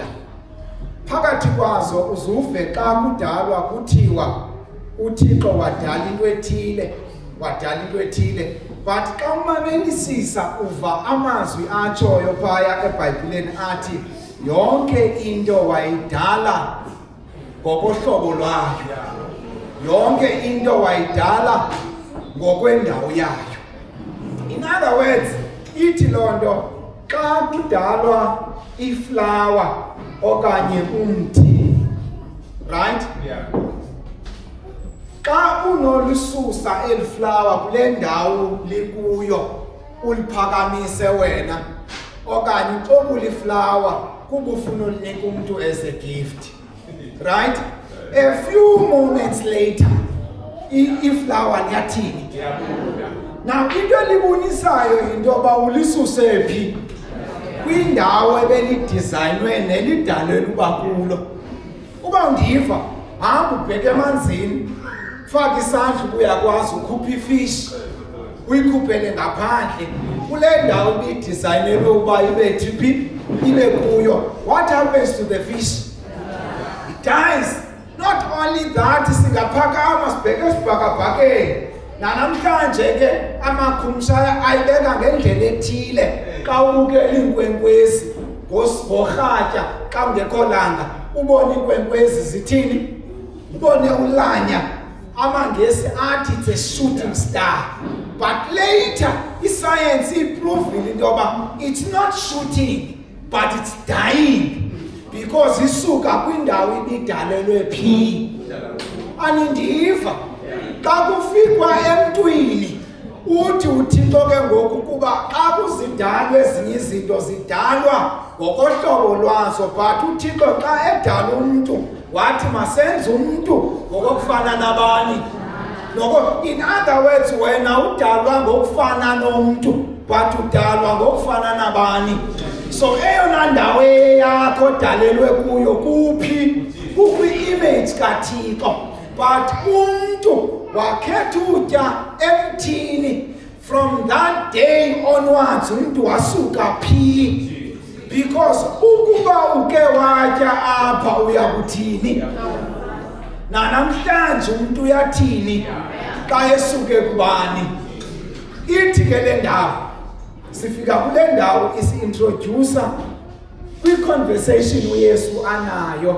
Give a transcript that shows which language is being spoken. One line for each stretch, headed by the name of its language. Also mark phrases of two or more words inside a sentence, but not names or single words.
Xhosa: Phakathi kwazo uzuve xa kudalwa kuthiwa uThixo wadala into ethile, wadala into ethile. But xa umamelisisa uva amazwi atshoyo phaya eBhayibhileni athi yonke into wayidala ngokohlobo lwayo, yonke into wayidala ngokwendawo yayo.
English: In other words,
Xhosa: ithi loo nto xa kudalwa iflawa okanye umthi, right?
English: Yeah.
Xhosa: Xa unolisusa eliflawa kule ndawo likuyo uliphakamise wena okanye uxobule iflawa kuba ufuna ulinika umuntu
English: as a gift,
Xhosa: right? A few moments later iflawa liyathini. Now into libonisayo into yoba ulisuse phi kwindawo ebelidesignwe nelidalelwe uba kulo. Uba undiva hamba ubheke emanzini, faka isandla uyakwazi ukhupha ifish uyikhuphele ngaphandle kule ndawo ibidesignelwe uba ibe thiphi ibe kuyo.
English: What happens to the fish? It dies. Not only that,
Xhosa: singaphakama sibheke esibhakabhakeni nanamhlanje ke amakhumshaya ayibeka ngendlela ethile. Xa ubukela iinkwenkwezi ngorhatya xa ungekho langa ubone iinkwenkwezi zithini, ubone ulanya, amangesi athi
English: it's a shooting star.
Xhosa: But later iscience iprovile into yoba
English: it's not shooting but it's dying because
Xhosa: isuka kwindawo ibidalelwe phi. Anindiva xa kufikwa emntwini uthi uThixo ke ngoku kuba xa kuzidalwa ezinye izinto zidalwa ngokohlobo lwazo, but uThixo xa edala umntu wathi masenze umntu ngokufana nabani.
English: In other words,
Xhosa: wena udalwa ngokufana nomntu but udalwa ngokufana nabani. So eyona ndawo yakho odalelwe kuyo kuphi? Kukwi-image kaThixo. But umntu wakhetha utya emthini.
English: From that day onwards
Xhosa: umntu wasuka phi? Because ukuba uke watya apha uyakuthini? Nanamhlanje umntu uyathini xa esuke kubani? Ithi ke le ndawo sifika kule ndawo isi-introducer kwi-conversation uYesu anayo.